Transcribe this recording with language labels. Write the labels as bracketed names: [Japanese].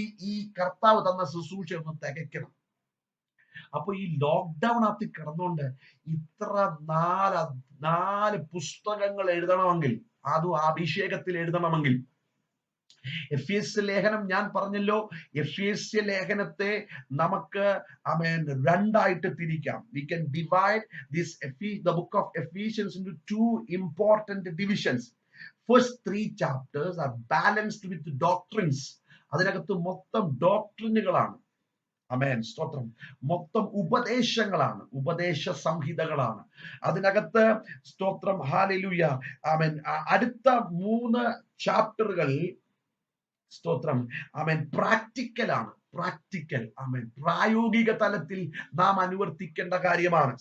[Malayalam] ഈ കർത്താവ് തന്ന ശുശ്രൂഷ ഒന്ന് തികയ്ക്കണം. അപ്പൊ ഈ ലോക്ക്ഡൌൺ ആത്തി കിടന്നുകൊണ്ട് ഇത്ര 4 പുസ്തകങ്ങൾ എഴുതണമെങ്കിൽ, അതും അഭിഷേകത്തിൽ എഴുതണമെങ്കിൽ, എഫേസ്യ ലേഖനം ഞാൻ പറഞ്ഞല്ലോ, എഫേസ്യ ലേഖനത്തെ നമുക്ക് 2ആയിട്ട് തിരിക്കാം. [English] We can divide the book of Ephesians into 2 important divisions. First 3 chapters are balanced with doctrines. [Malayalam] അതിനകത്ത് മൊത്തം ഡോക്ട്രിനുകളാണ്. സ്തോത്രം. മൊത്തം ഉപദേശങ്ങളാണ്, ഉപദേശ സംഹിതകളാണ് അതിനകത്ത്. സ്തോത്രം, ഹല്ലേലൂയ. അടുത്ത 3 ചാപ്റ്ററുകൾ സ്തോത്രം പ്രാക്ടിക്കലാണ്. പ്രാക്ടിക്കൽ, ആമേൻ, പ്രായോഗിക തലത്തിൽ നാം അനുവർത്തിക്കേണ്ട കാര്യമാണ്.